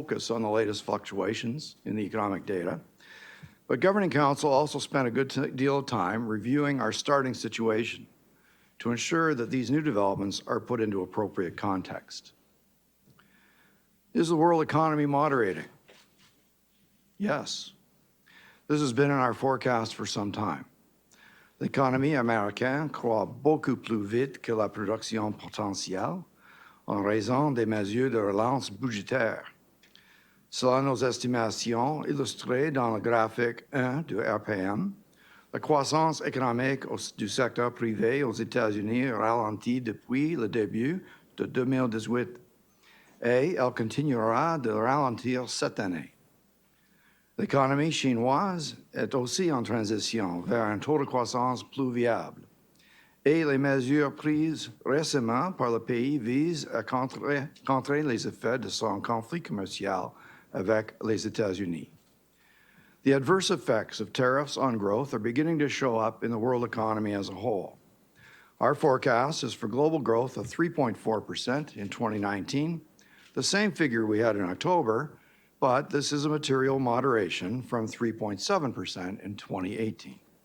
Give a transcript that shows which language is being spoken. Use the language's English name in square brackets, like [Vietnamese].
[English] focus on the latest fluctuations in the economic data, but Governing Council also spent a good deal of time reviewing our starting situation to ensure that these new developments are put into appropriate context. Is the world economy moderating? Yes. This has been in our forecast for some time. [French] L'économie américaine croît beaucoup plus vite que la production potentielle en raison des mesures de relance budgétaire. Selon nos estimations illustrées dans le graphique 1 du RPM, la croissance économique du secteur privé aux États-Unis ralentit depuis le début de 2018 et elle continuera de ralentir cette année. L'économie chinoise est aussi en transition vers un taux de croissance plus viable et les mesures prises récemment par le pays visent à contrer les effets de son conflit commercial avec les États-Unis. [English] The adverse effects of tariffs on growth are beginning to show up in the world economy as a whole. Our forecast is for global growth of 3.4% in 2019, the same figure we had in October, but this is a material moderation from 3.7% in 2018.